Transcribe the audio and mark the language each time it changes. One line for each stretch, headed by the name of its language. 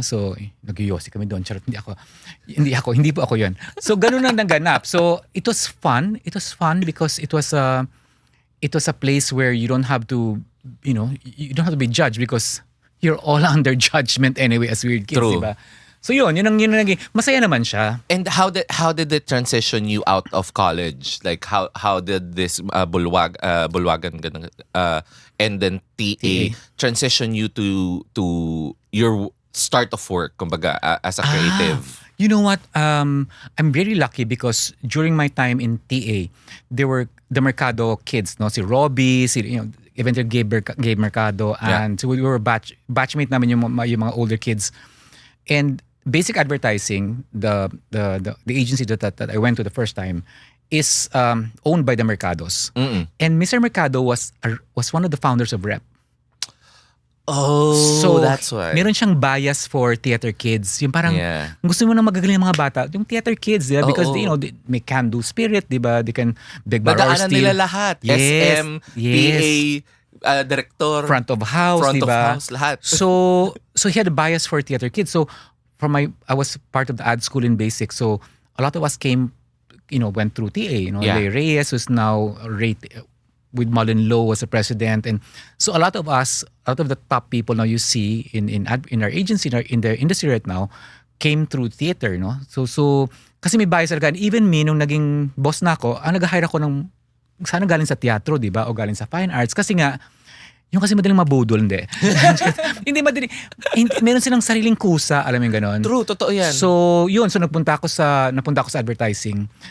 Filipino: So, nag-yosi kami doon. Charot, hindi po ako yun. So, ganun lang naganap. So,
English: it was fun. It was fun because it was a place where you don't have to, you don't have to be judged because you're all under judgment anyway as weird kids, True.
Filipino: di ba? So yun ang naging, masaya naman siya.
English: And how did it transition you out of college? Like how did this Bulwagan and then TA transition you to your start of work,
Filipino: kumbaga,
English: as a creative? You know what? I'm very lucky because during my time in TA, there were the Mercado kids, no? Si Robbie, eventually Gabe Mercado, and so we were batchmate
Filipino: namin yung mga
English: older kids. And Basic Advertising, the agency that I went to the first time, is owned by the Mercados. Mm-mm. And Mr. Mercado was one of the founders of Rep. So that's why.
Filipino: Meron siyang bias for theater kids. Yung parang, gusto mo nang magagaling ng mga bata, yung theater kids, diba?
English: Because, they may can-do spirit, diba? They can beg, borrow, or
Filipino: Nadaanan
English: steal.
Filipino: nila lahat.
English: Yes. SM, PA, director. Front of house, front
Filipino: diba?
English: of house,
Filipino: lahat.
English: So he had a bias for theater kids. So, I was part of the ad school in basic. So, a lot of us came, went through TA. Lay Reyes, who's now with Mullen Lowe as a president, and so a lot of the top people now you see in our agency, in the industry right now, came through theater, no?
Filipino: So kasi may bias talaga.
English: And even me,
Filipino: nung naging boss na ako, nag-hire ako ng sana galing sa teatro, di ba? O galing sa fine arts. Kasi nga, yung kasi madaling mabudol, hindi. Hindi madali. Meron silang sariling kusa, alam mo yung ganon.
English: True,
Filipino: totoo yan. So, yun. So, napunta ako sa advertising.